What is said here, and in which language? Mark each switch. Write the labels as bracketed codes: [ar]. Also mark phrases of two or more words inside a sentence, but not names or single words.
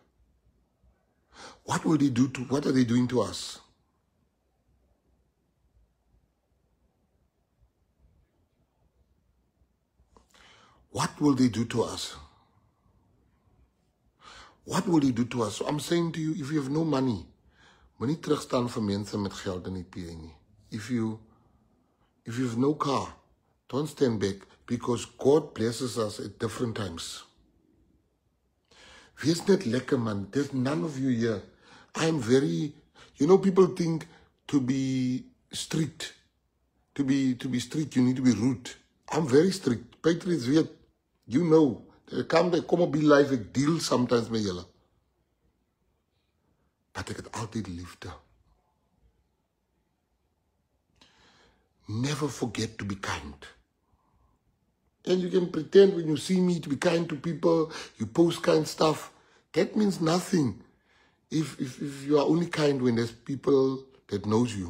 [en] What will they do what are they doing to us? What will they do to us? What will they do to us? So I'm saying to you, if you have no money, [af] moenie terugstaan vir mense met geld in die PA nie. [en] If you have no car, don't stand back, because God blesses us at different times. [af] Wees net lekker, man. [en] There's none of you here. I'm very, you know, people think to be strict, to be strict, you need to be rude. I'm very strict. Patriots weet, you know, they come [af] op die [en] life, ek deal sometimes [af] met julle. But ek het altyd liefde. [en] Never forget to be kind. And you can pretend when you see me to be kind to people, you post kind stuff. That means nothing. If you are only kind when there's people that knows you.